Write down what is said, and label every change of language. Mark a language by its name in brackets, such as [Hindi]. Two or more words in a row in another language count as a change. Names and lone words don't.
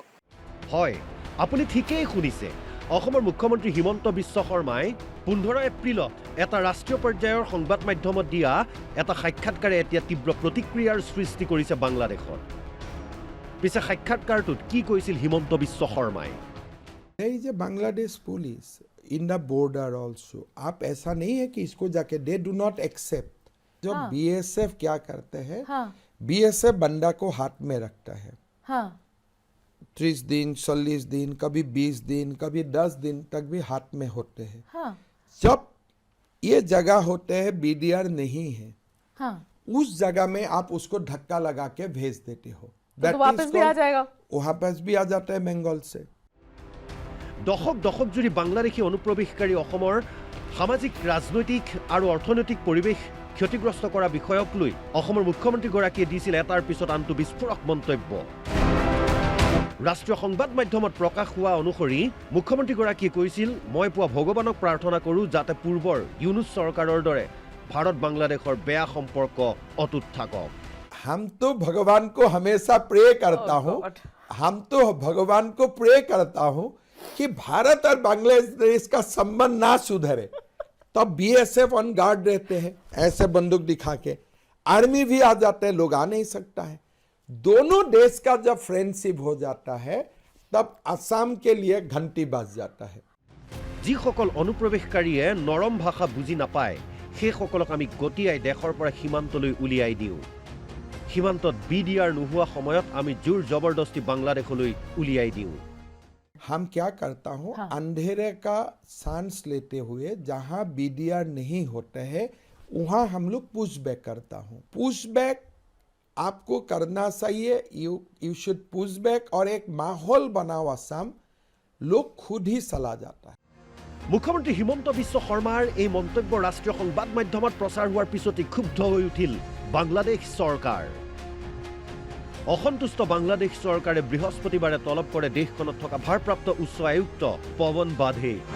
[Assamese] হয়, আপুনি ঠিকেই শুনিছে। অসমৰ মুখ্যমন্ত্ৰী হিমন্ত বিশ্ব শৰ্মাই 15 এপ্ৰিলত এটা ৰাষ্ট্ৰীয় পৰ্যায়ৰ সংবাদ মাধ্যমত দিয়া এটা সাক্ষাৎকাৰে এতিয়া তীব্ৰ প্ৰতিক্ৰিয়াৰ সৃষ্টি কৰিছে বাংলাদেশত। পিছে সাক্ষাৎকাৰটোত কি কৈছিল হিমন্ত বিশ্ব শৰ্মাই? [English] There is a Bangladesh police in the border also. [Hindi] आप ऐसा नहीं है कि इसको जाके [English] they do not accept. [Hindi] जो BSF क्या करते हैं, BSF बंदा को हाथ में रखता है। 30 दिन, 40 दिन, कभी 20 दिन, कभी 10 दिन तक भी हाथ में होते हैं। जब ये जगह होते हैं BDR नहीं है, उस जगह में आप उसको धक्का लगा के भेज देते हो। तो वापस भी आ जाएगा, वापस भी आ जाता है बंगाल से। [Assamese] দশক দশক জুৰি বাংলাদেশী অনুপ্ৰৱেশকাৰী অসমৰ সামাজিক ৰাজনৈতিক আৰু অৰ্থনৈতিক পৰিৱেশ ক্ষতিগ্ৰস্ত কৰা বিষয়ক লৈ অসমৰ মুখ্যমন্ত্ৰীগৰাকীয়ে দিছিল এটাৰ পিছত আনটো বিস্ফোৰক মন্তব্য। ৰাষ্ট্ৰীয় সংবাদ মাধ্যমত প্ৰকাশ হোৱা অনুসৰি মুখ্যমন্ত্ৰীগৰাকীয়ে কৈছিল, মই পোৱা ভগৱানক প্ৰাৰ্থনা কৰোঁ যাতে পূৰ্বৰ ইউনুছ চৰকাৰৰ দৰে ভাৰত বাংলাদেশৰ বেয়া সম্পৰ্ক অটুট থাকক। [Hindi] हम तो भगवान को हमेशा प्रे करता हूँ, हम तो भगवान को प्रे करता हूँ कि भारत और बांग्लादेश का संबंध ना सुधरे। तब BSF [English] on guard [Hindi] रहते हैं, ऐसे बंदूक दिखा के आर्मी भी आ जाते हैं, लोग आ नहीं सकता है। दोनों देश का जब फ्रेंडशिप हो जाता है तब असम के लिए घंटी बज जाता है। [Assamese] যিসকল অনুপ্ৰৱেশকাৰীয়ে নৰম ভাষা বুজি নাপায় সেইসকলক আমি গতিয়াই দেশৰ পৰা সীমান্তলৈ উলিয়াই দিওঁ। সীমান্তত BDR নোহোৱা সময়ত আমি জোৰ জবৰদস্তি বাংলাদেশলৈ উলিয়াই দিওঁ। [Hindi] हम क्या करता हूँ, अंधेरे का सांस लेते हुए जहाँ BDR नहीं होते हैं वहाँ हम लोग [English] push back [Hindi] करता हूँ। [English] push back [Hindi] आपको करना चाहिए, [English] you should push back [Hindi] और एक माहौल बनाओ असम, लोग खुद ही चला जाता है। [Assamese] মুখ্যমন্ত্ৰী হিমন্ত বিশ্ব শৰ্মাৰ এই মন্তব্য ৰাষ্ট্ৰীয় সংবাদ মাধ্যমত প্ৰচাৰ হোৱাৰ পিছতে ক্ষুব্ধ হৈ উঠিল বাংলাদেশ চৰকাৰ। অসন্তুষ্ট বাংলাদেশ চৰকাৰে বৃহস্পতিবাৰে তলব কৰে দেশখনত থকা ভাৰপ্ৰাপ্ত উচ্চ আয়ুক্ত পৱন বাধে।